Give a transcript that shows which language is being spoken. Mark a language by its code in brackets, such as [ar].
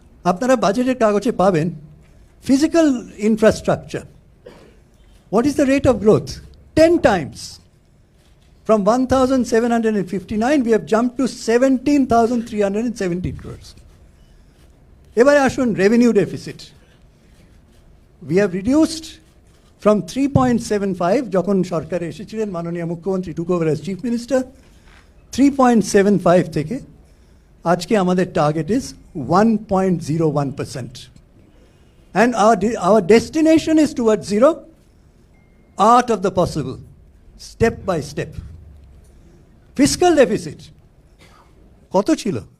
[bn] আপনারা বাজেটের কাগজে পাবেন physical infrastructure. [en] What is the rate of growth? 10 times. From 1,759 we have jumped to 17,370 crores. [bn] এবারে আসুন revenue deficit. [en] We have reduced from 3.75 [bn] যখন সরকারে এসেছিলেন মাননীয় মুখ্যমন্ত্রী [en] took over as chief minister, 3.75 [bn] থেকে আজকে আমাদের [en] target is 1.01%. And our destination is towards zero, art of the possible, step by step. [bn] Fiscal deficit কত ছিল?